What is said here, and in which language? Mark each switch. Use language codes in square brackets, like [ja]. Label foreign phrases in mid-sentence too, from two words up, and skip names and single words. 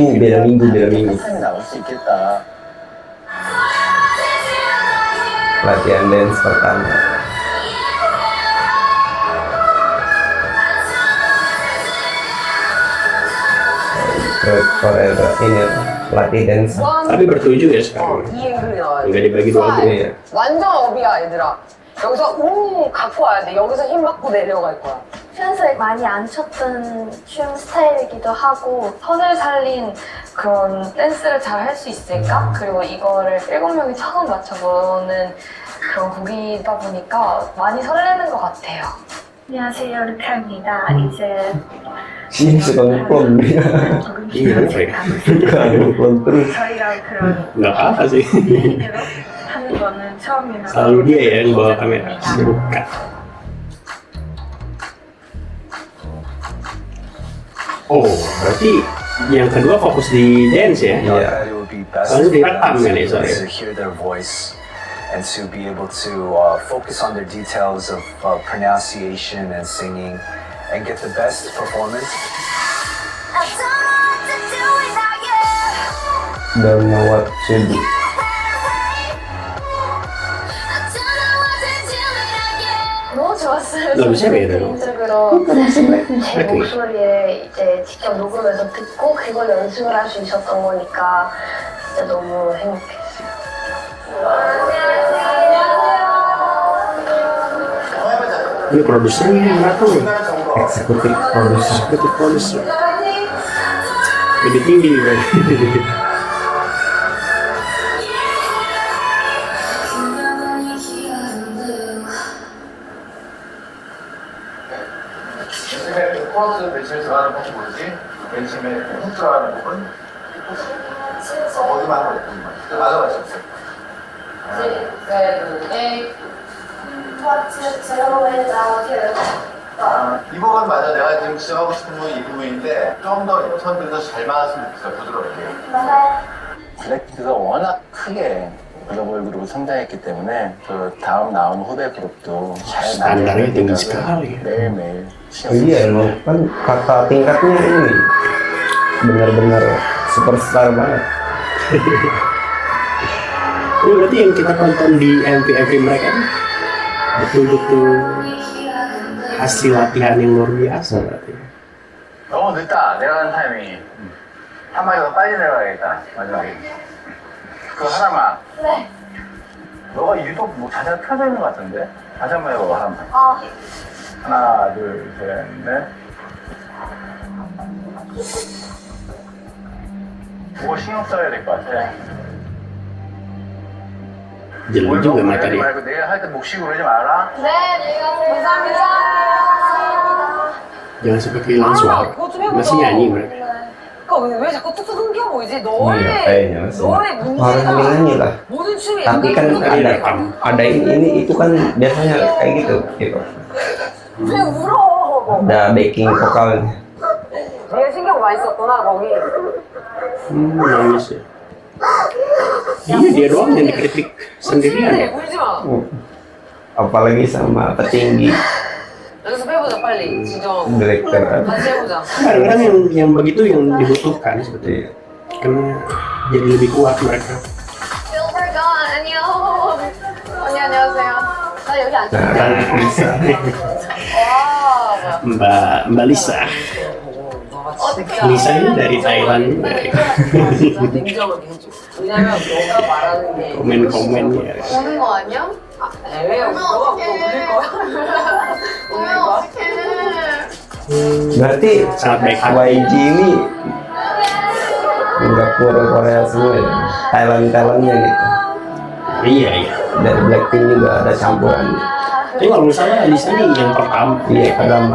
[id] minggu. Latihan dance pertama. Koreografi ini latih dance. Tapi bertujuh ya sekarang. Enggak dibagi dua grup. Iya. [ko] 완전 업이야 얘들아. 여기서 갖고 와야 돼. 여기서 힘 받고 내려갈 거야. 평소에 많이 안 췄던 춤 스타일이기도 하고 선을 살린 그런 댄스를 잘 할 수 있을까? 그리고 이거를 7명이 처음 맞춰보는 그런 곡이다 보니까 많이 설레는 것 같아요. 안녕하세요, 루카입니다. 이제 [id] Ini suka ngeplon. Iya, saya. Ngeplon terus. [ko] 저희랑 그런 [id] Nggak apa sih. [ko] 얘기로 하는 거는 처음이라서 [id] Selalu dia ya yang bawa kamera. Bukan. Oh, berarti yang kedua fokus di dance ya? Iya. [en] It would be best [id] Lalu [en] for [id] direkam [en] them [id] kan ya, sorry. [en] to hear their voice and to be able to focus on their details of pronunciation and singing and get the best performance. Don't know what to do. [ko] 너무 좋았어요. 너무 재미있네요. 개인적으로 제 목소리에 이제 직접 녹음해서 듣고 그걸 연습을 할 수 있었던 거니까 진짜 너무 행복했어요. [id] Ini produsernya yang datang nih. Eksekutif produser. Lebih tinggi kan. [ko] 코러스 벤심에 들어가는 곡이 뭐지? 벤심에 훅 들어가는 곡은 어디만 하고 있구만. 맞아 맞아. 이 곡은 맞아. 내가 지금 지적하고 싶은 건 이 부분인데 좀 더 선들도 잘 맞았으면 좋겠어. 부드럽게. 블랙핑크가 워낙 크게 글로벌 그룹으로 성장했기 때문에 그 다음 나온 후배 그룹도 잘 [id] Standarnya tinggi [ko] 만들어야 [id] sekali. [ko] 매일매일 [id] Iya, emang kan kata tingkatnya ini benar-benar superstar banget. Ini berarti yang kita tonton di MV mereka nih, betul-betul hasil latihan yang luar biasa berarti. [ko] 너무 늦다. 내려가는 타이밍이 한 마디 더 빨리 내려가야겠다. 마지막에 그 하나만. 네. 너가 유독 뭐 자세가 펴져 있는 것 같은데? 다시 한번 해봐. 하나만. 하나, 둘, 셋, 넷. 뭐 신경 써야 될 것 같아. [id] Jelek juga mata dia. [ko] 말고 내일 할 때 목식 그러지 마라. 네, 감사합니다. [id] Jangan sampai kehilangan suara. Masih nyanyi mereka. [ko] 그러니까 왜 자꾸 뚝뚝 끊겨 보이지? 너의 [id] kayaknya masih. [ko] 너의 [id] Harus sambil nyanyi lah. [ko] 모든 춤이 [id] Tapi kan ada ini itu kan biasanya kayak gitu. [ko] 왜 울어? [id] Ada backing vokalnya. [ko] 내가 신경 많이 썼구나 거기. [id] Nangis ya. Iya dia doang yang dikritik sendirian. [ko] 네, 울지 마. [id] Apalagi sama petinggi [ko] 연습해보자 빨리 진정. [id] direktur. [ko] 다시 해보자. [id] Kadang-kadang yang begitu yang dibutuhkan sebetulnya. Karena jadi lebih kuat mereka. Silvergun, [ko] 안녕. 언니 안녕하세요. 나 여기 앉아. [id] Nah, bisa. [ko] 와, 뭐야. [id] Mbak Lisa. Lisa ini dari Thailand juga ya. [ko] 냉정하게 해줘. 왜냐면 너가 말하는 게 [id] Komen-komen ya. [ko] 오는 거 아니야? 왜 너가 올릴 거야? 올릴 거야? [id] Berarti Sangat baik hati. YG ini nggak Korea semua ya, Thailandnya gitu. Iya iya. Dari Blackpink juga ada campuran. Tapi kalau misalnya Lisa ini yang pertama. Iya pertama.